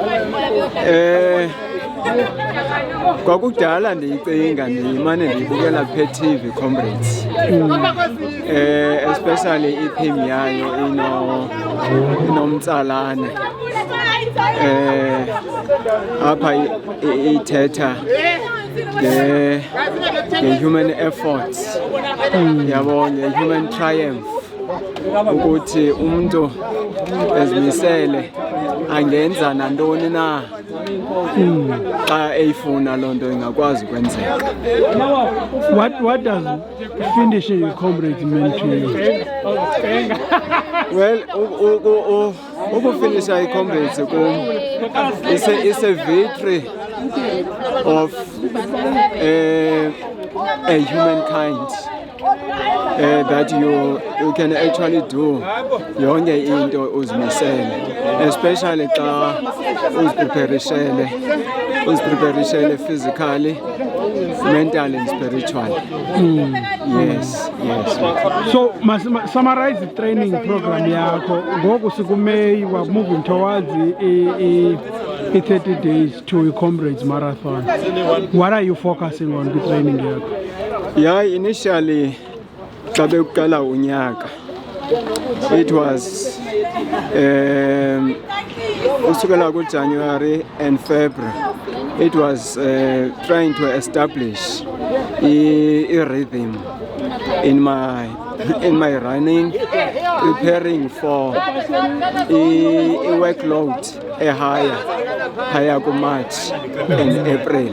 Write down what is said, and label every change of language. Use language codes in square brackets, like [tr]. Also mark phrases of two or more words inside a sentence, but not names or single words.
[xh] Kwakudala ndiyicinga ndimane ndiyibukela TV Comrades. Especially i-theme yayo inomtsalane. Apha ithetha nge- [en] human efforts, [xh] yabo, nge- [en] human triumph, [xh] ukuthi umuntu ezimisele angenza nantoni na xa eyifuna loo nto ingakwazi ukwenzeka. [en] What does finishing Comrades mean to you? Well, [xh] ukufinisha i-Comrades [en] is a victory of a humankind. That you can actually do [xh] yonke into uzimisele, [en] especially [xh] xa uzipreparishele [en] physically, mentally and spiritually. Yes. So summarize the training program [xh] yakho ngoku siku-May, [en] we're moving towards the 30 days to a Comrades Marathon. What are you focusing on the training yakho? Yeah, initially [xh] xa bekuqala unyaka, [en] it was [xh] usukela ku-January [en] and February, it was trying to establish a rhythm in my running, preparing for a workload higher to March and April.